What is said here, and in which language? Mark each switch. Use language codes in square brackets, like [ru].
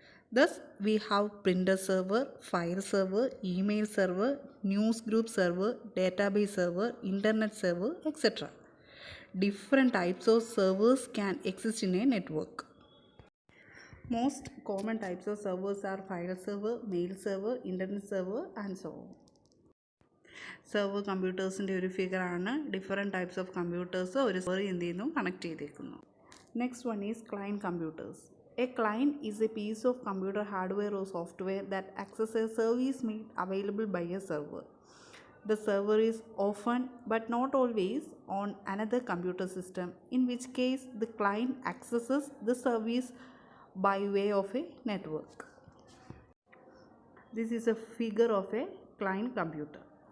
[en] Thus, we have printer server, file server, email server, news group server, database server, internet server, etc. Different types of servers can exist in a network. Most common types of servers are file server, mail server, internet server, and so on. [ml] Server കമ്പ്യൂട്ടേഴ്സിൻ്റെ ഒരു ഫിഗറാണ്. Different types of computers ഒരു server എന്ത് ചെയ്യുന്നു, connect ചെയ്തേക്കുന്നു. [en] Next one is client computers. A client is a piece of computer hardware or software that access a service made available by a server. The server is often but not always on another computer system, in which case the client accesses the service by way of a network. This is a figure of a client computer.